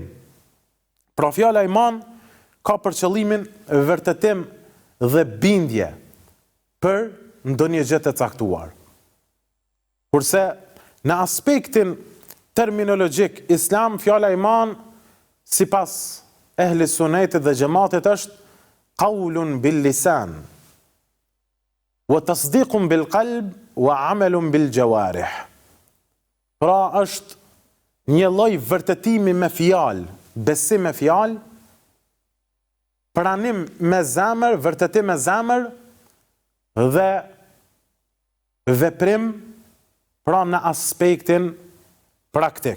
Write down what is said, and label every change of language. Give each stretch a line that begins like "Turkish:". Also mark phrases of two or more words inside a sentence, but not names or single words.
Albanian: Pra fjala iman ka për qëllimin vërtetim dhe bindje për ndonjë gjë të caktuar. Kurse në aspektin terminologjik islam, fjala iman sipas ehli sunetit dhe xhamatit është
Arabic: قول باللسان وتصديق بالقلب وعمل بالجوارح.
Albanian: Pra është një lloj vërtetimi me fjalë, besim me fjalë, pranim me zemër, vërtetim me zemër dhe veprim pra në aspektin praktik.